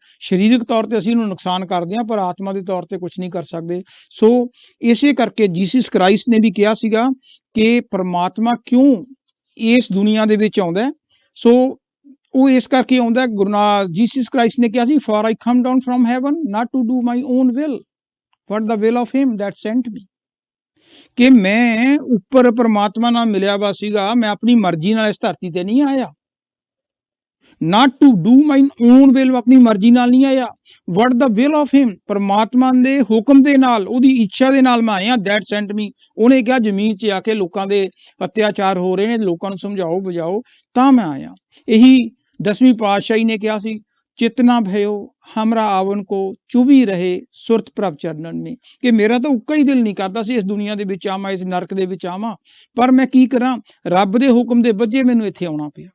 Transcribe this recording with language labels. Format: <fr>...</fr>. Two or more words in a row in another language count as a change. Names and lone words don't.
<pa>ਸਰੀਰਕ ਤੌਰ ਤੇ ਅਸੀਂ ਇਹਨੂੰ ਨੁਕਸਾਨ ਕਰਦੇ ਹਾਂ ਪਰ ਆਤਮਾ ਦੇ ਤੌਰ ਤੇ ਕੁਝ ਨਹੀਂ ਕਰ ਸਕਦੇ। ਸੋ ਇਸੇ ਕਰਕੇ ਜੀਸਸ ਕ੍ਰਾਈਸਟ ਨੇ ਵੀ ਕਿਹਾ ਸੀਗਾ ਕਿ ਪਰਮਾਤਮਾ ਕਿਉਂ ਇਸ ਦੁਨੀਆ ਦੇ ਵਿੱਚ ਆਉਂਦਾ ਹੈ। ਸੋ ਉਹ ਇਸ ਕਰਕੇ ਆਉਂਦਾ, ਜੀਸਸ ਕ੍ਰਾਈਸਟ ਨੇ ਕਿਹਾ ਸੀ</pa> <en>ਫॉर I come down from heaven not to do my own will but the will of him that sent me।</en> <pa>ਕਿ ਮੈਂ ਉੱਪਰ ਪਰਮਾਤਮਾ ਨਾਲ ਮਿਲਿਆ ਵਾ ਸੀਗਾ, ਮੈਂ ਆਪਣੀ ਮਰਜ਼ੀ ਨਾਲ ਇਸ ਧਰਤੀ ਤੇ ਨਹੀਂ ਆਇਆ।</pa> <en>not to do my own will,</en> <pa>ਆਪਣੀ ਮਰਜ਼ੀ ਨਾਲ ਨਹੀਂ ਆਇਆ,</pa> <en>what the will of him,</en> <pa>ਪਰਮਾਤਮਾ ਦੇ ਹੁਕਮ ਦੇ ਨਾਲ, ਉਹਦੀ ਇੱਛਾ ਦੇ ਨਾਲ ਮੈਂ ਆਇਆ।</pa> <en>that sent me।</en> <pa>ਉਹਨੇ ਕਿਹਾ ਜ਼ਮੀਨ 'ਚ ਆ ਕੇ ਲੋਕਾਂ ਦੇ ਅਤਿਆਚਾਰ ਹੋ ਰਹੇ ਨੇ, ਲੋਕਾਂ ਨੂੰ ਸਮਝਾਓ ਬੁਝਾਓ, ਤਾਂ ਮੈਂ ਆਇਆ। ਇਹੀ 10ਵੀਂ ਪਾਤਸ਼ਾਹੀ ਨੇ ਕਿਹਾ ਸੀ,</pa> <bra>ਚਿਤਨਾ ਭਇਓ ਹਮਰਾ ਆਵਨ ਕੋ ਚੁਭੀ ਰਹੇ ਸੁਰਤ ਪ੍ਰਭ ਚਰਨਨ ਮੇ।</bra> <pa>ਕਿ ਮੇਰਾ ਤਾਂ ਉੱਕਾ ਹੀ ਦਿਲ ਨਹੀਂ ਕਰਦਾ ਸੀ ਇਸ ਦੁਨੀਆ ਦੇ ਵਿੱਚ ਆਵਾਂ, ਇਸ ਨਰਕ ਦੇ ਵਿੱਚ ਆਵਾਂ, ਪਰ ਮੈਂ ਕੀ ਕਰਾਂ, ਰੱਬ ਦੇ ਹੁਕਮ ਦੇ ਵਜੇ ਮੈਨੂੰ ਇੱਥੇ ਆਉਣਾ ਪਿਆ।</pa>